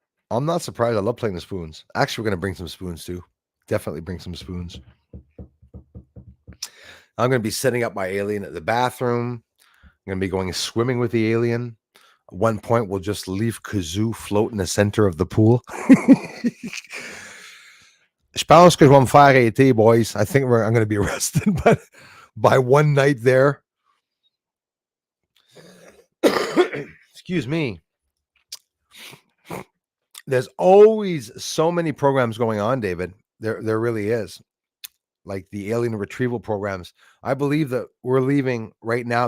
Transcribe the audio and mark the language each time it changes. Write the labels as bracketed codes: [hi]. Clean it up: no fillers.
[en] I'm not surprised. I love playing the spoons. Actually, we're going to bring some spoons too. Definitely bring some spoons. I'm going to be setting up my alien at the bathroom. I'm going to be going swimming with the alien. At one point, we'll just leave Kazoo float in the center of the pool. [fr] Je pense que je vais me faire arrêter, boys. [en] I think I'm going to be arrested by one night there. Excuse me. There's always so many programs going on, David. There really is. Like the alien retrieval programs. I believe that we're leaving right now.